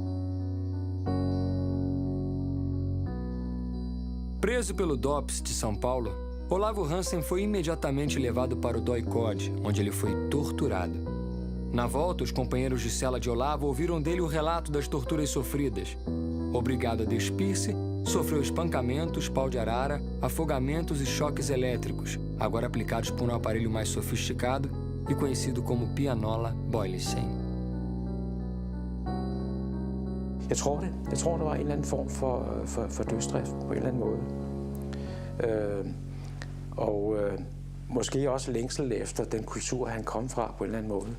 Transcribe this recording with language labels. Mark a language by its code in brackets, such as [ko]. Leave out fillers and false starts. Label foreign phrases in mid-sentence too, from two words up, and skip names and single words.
[pt] Preso pelo DOPS de São Paulo, Olavo Hansen foi imediatamente levado para o DOI-CODE, onde ele foi torturado. Na volta, os companheiros de cela de Olavo ouviram dele o relato das torturas sofridas. Obrigado a despir-se, sofreu espancamentos, pau de arara, afogamentos e choques elétricos, agora aplicados por um aparelho mais sofisticado e conhecido como pianola Boylissen. [da] Jeg tror, der var en eller anden form for dødsdrift på en eller anden måde. Måske også længsel efter den kultur, han kom fra på en eller anden måde.